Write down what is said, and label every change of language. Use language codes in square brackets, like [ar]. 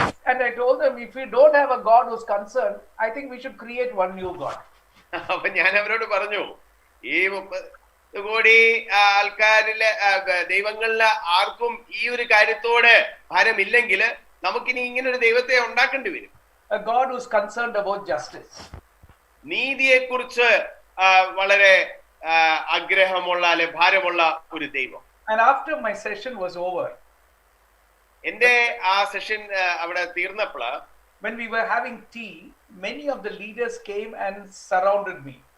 [en] And I told them, if we don't have a God who's concerned, I think we should create one new God. [ml] അപ്പൊ ഞാൻ അവരോട് പറഞ്ഞു, ഈ 30 കോടി ആൾക്കാരിലെ ദൈവങ്ങളിലെ ആർക്കും ഈ ഒരു കാര്യത്തോട് ഭാരമില്ലെങ്കിൽ നമുക്കിനി ഇങ്ങനെ ഒരു ദൈവത്തെ ഉണ്ടാക്കേണ്ടി വരും. [en] A God who's concerned about justice. [ml] നീതിയെ കുറിച്ച് വളരെ ആഗ്രഹമുള്ള അല്ലെ ഭാരമുള്ള ഒരു ദൈവം. [en] And after my session was over, [ml] എന്റെ ആ സെഷൻ അവിടെ തീർന്നപ്പോൾ, [en] when we were having tea, many of the leaders came and surrounded me.